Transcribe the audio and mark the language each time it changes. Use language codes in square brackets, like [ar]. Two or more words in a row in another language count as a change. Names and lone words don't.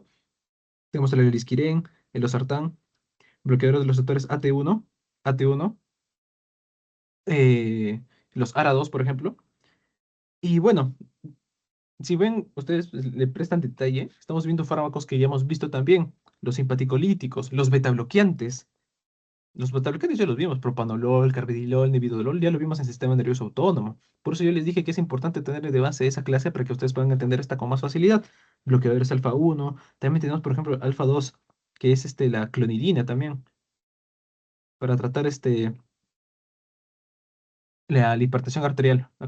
[es] Tenemos el elisquirén, el losartán, bloqueadores de los receptores AT1, los ARA2, por ejemplo. Y bueno, si ven, ustedes le prestan detalle, estamos viendo fármacos que ya hemos visto también, los simpaticolíticos, los betabloqueantes. Los betabloqueantes ya los vimos, propanolol, carvedilol, nebivolol, ya lo vimos en sistema nervioso autónomo. Por eso yo les dije que es importante tener de base esa clase para que ustedes puedan entender esta con más facilidad. Bloqueadores alfa 1, también tenemos, por ejemplo, alfa 2, que es la clonidina también, para tratar la hipertensión arterial, ¿ok?